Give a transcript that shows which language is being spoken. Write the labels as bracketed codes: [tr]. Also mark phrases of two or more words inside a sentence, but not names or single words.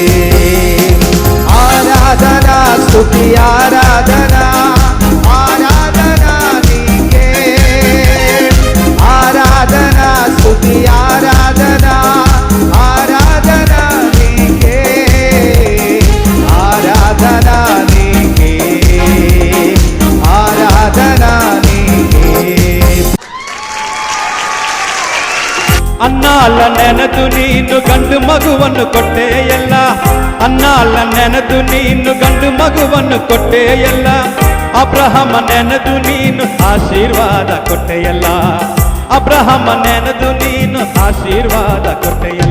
[te] ఆరాధనా స్తుతి ఆరాధనా ఆరాధనా నీకే ఆరాధనా స్తుతి ఆరాధనా ఆరాధనా నీకే ఆరాధనా నీకే ఆరాధనా నీకే. [kn] ಅನ್ನಾಳ ನೆನೆದು ನೀನು ಗಂಡು ಮಗುವನ್ನು ಕೊಟ್ಟೆಯಲ್ಲ, ಅನ್ನಾಳ ನೆನೆದು ನೀನು ಗಂಡು ಮಗುವನ್ನು ಕೊಟ್ಟೆಯಲ್ಲ, ಅಬ್ರಹಮ ನೆನೆದು ನೀನು ಆಶೀರ್ವಾದ ಕೊಟ್ಟೆಯಲ್ಲ, ಅಬ್ರಹಮ ನೆನೆದು ನೀನು ಆಶೀರ್ವಾದ ಕೊಟ್ಟೆಯಲ್ಲ.